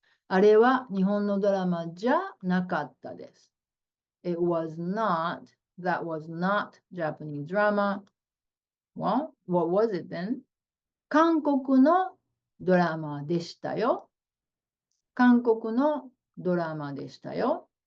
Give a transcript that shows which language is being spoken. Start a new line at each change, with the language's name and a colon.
Japanese: あれは日本のドラマじゃなかったです.
English: It was not, that was not Japanese drama. Well, what was it then?
Japanese: 韓国のドラマでしたよ. 韓国のドラマでしたよ.